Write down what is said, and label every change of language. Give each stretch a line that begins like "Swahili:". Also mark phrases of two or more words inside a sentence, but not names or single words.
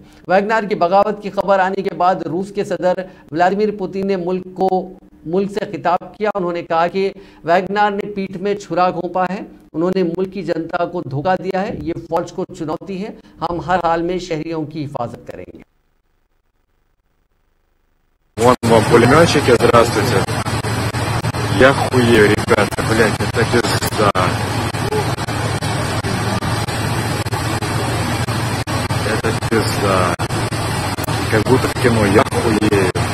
Hindi: वैगनर की बगावत की खबर आने के बाद रूस के सदर व्लादिमीर पुतिन ने मुल्क से खिताब किया। उन्होंने कहा कि वैगनर ने पीठ में छुरा घोंपा है, उन्होंने मुल्क की जनता को धोखा दिया है। ये फौज को चुनौती है, हम हर हाल में शहरियों की हिफाजत करेंगे।
Russian: Вон вам пулеметчики, здравствуйте. Я хуею, ребята, блядь, это пизда. Это пизда. Как будто в кино, я хуею.